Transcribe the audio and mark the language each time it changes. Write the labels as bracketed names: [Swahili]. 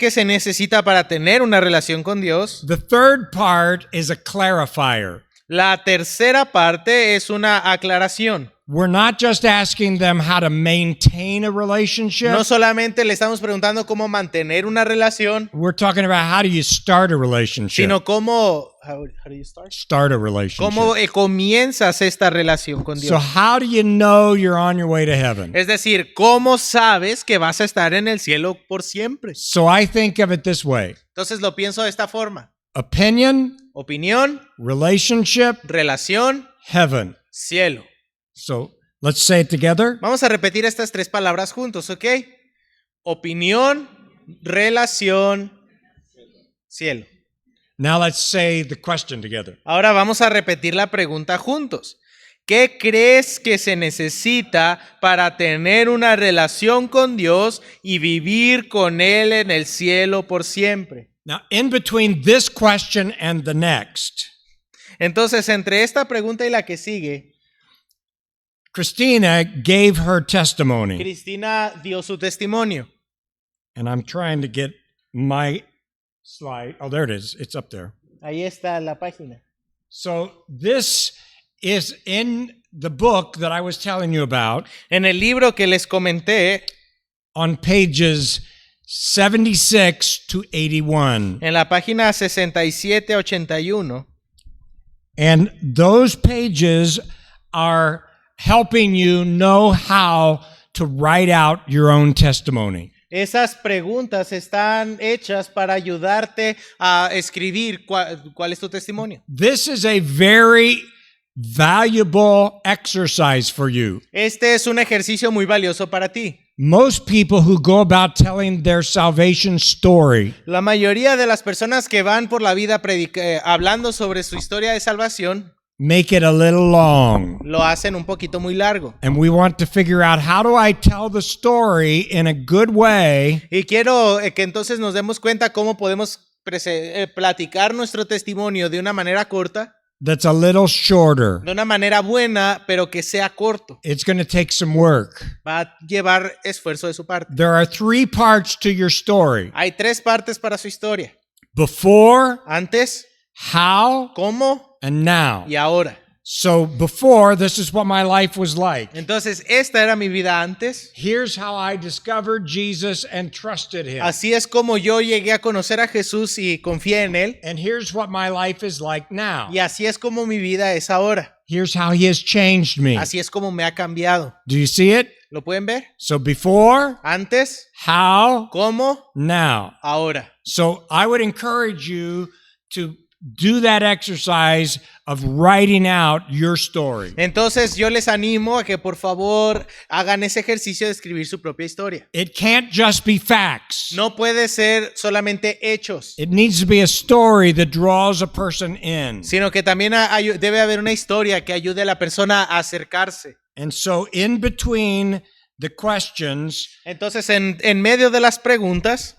[Spanish] que se necesita para tener una relación con Dios? [English] The third part is a clarifier. [Spanish] La tercera parte es una aclaración. [English] We're not just asking them how to maintain a relationship. [Spanish] No solamente le estamos preguntando cómo mantener una relación, [English] We're talking about how do you start a relationship. [Spanish] sino cómo [English] how do you start? Start a relationship. [Spanish] ¿Cómo comienzas esta relación con [English] So [Spanish] Dios? [English] how do you know you're on your way to heaven? [Spanish] Es decir, ¿cómo sabes que vas a estar en el cielo por siempre? [English] So I think of it this way. [Spanish] Entonces lo pienso de esta forma. [English] Opinion, [Spanish] Opinión, [English] relationship, [Spanish] relación, [English] heaven. [Spanish] cielo. [English] So let's say it together. [Spanish] Vamos a repetir estas tres palabras juntos, ¿ok? Opinión, relación, cielo. [English] Now let's say the question together. [Spanish] Ahora vamos a repetir la pregunta juntos. ¿Qué crees que se necesita para tener una relación con Dios y vivir con Él en el cielo por siempre? [English] Now, in between this question and the next, [Spanish] Entonces, entre esta pregunta y la que sigue, [English] Christina gave her testimony. [Spanish] Cristina dio su testimonio. [English] And I'm trying to get my slide. Oh, there it is. It's up there. [Spanish] Ahí está la página. [English] So this is in the book that I was telling you about [Spanish] En el libro que les comenté, [English] on pages 76 to 81. [Spanish] en la página 67 a 81, [English] And those pages are helping you know how to write out your own testimony. [Spanish] esas preguntas están hechas para ayudarte a escribir cuál es tu testimonio. [English] This is a very valuable exercise for you. [Spanish] Este es un ejercicio muy valioso para ti. [English] Most people who go about telling their salvation story [Spanish] La mayoría de las personas que van por la vida hablando sobre su historia de salvación [English] make it a little long. [Spanish] lo hacen un poquito muy largo. [English] And we want to figure out, how do I tell the story in a good way [Spanish] Y quiero que entonces nos demos cuenta cómo podemos platicar nuestro testimonio de una manera corta, [English] that's a little shorter? [Spanish] de una manera buena, pero que sea corto. [English] It's going to take some work. [Spanish] Va a llevar esfuerzo de su parte. [English] There are 3 parts to your story: [Spanish] Hay 3 partes para su historia. [English] before, [Spanish] Antes, [English] how, [Spanish] cómo [English] and now. [Spanish] y ahora. [English] So before, this is what my life was like. [Spanish] Entonces, esta era mi vida antes. [English] Here's how I discovered Jesus and trusted him. [Spanish] Así es como yo llegué a conocer a Jesús y confié en Él. [English] And here's what my life is like now. [Spanish] Y así es como mi vida es ahora. [English] Here's how he has changed me. [Spanish] Así es como me ha cambiado. [English] Do you see it? [Spanish] ¿Lo pueden ver? [English] So before, [Spanish] Antes, [English] how, [Spanish] cómo, [English] now. [Spanish] ahora. [English] So I would encourage you to do that exercise of writing out your story. [Spanish] Entonces yo les animo a que por favor hagan ese ejercicio de escribir su propia historia. [English] It can't just be facts. [Spanish] No puede ser solamente hechos, [English] It needs to be a story that draws a person in. [Spanish] sino que también debe haber una historia que ayude a la persona a acercarse. [English] And so in between the questions, [Spanish] Entonces en medio de las preguntas,